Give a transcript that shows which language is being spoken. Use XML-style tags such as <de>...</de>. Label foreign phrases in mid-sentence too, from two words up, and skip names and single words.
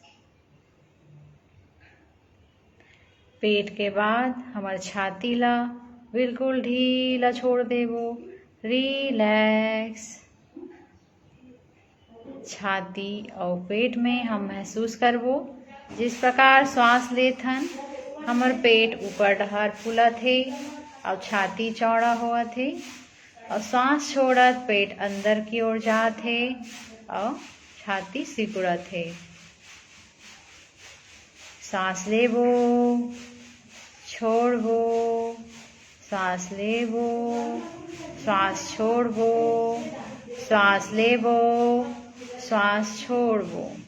<hne>पेट के बाद हमार छाती ला बिल्कुल ढीला छोड़ देबो, रिलैक्स। छाती और पेट में हम महसूस करबो जिस प्रकार श्वास लेत हन हमर पेट ऊपर डहर फूलत है और छाती चौड़ा होत है, और श्वास छोड़त पेट अंदर की ओर जात है और छाती सिकुड़त है। सांस लेबो, छोड़बो, सांस लेबो, श्वास छोड़बो, श्वास लेबो, श्वास छोड़बो।</hne>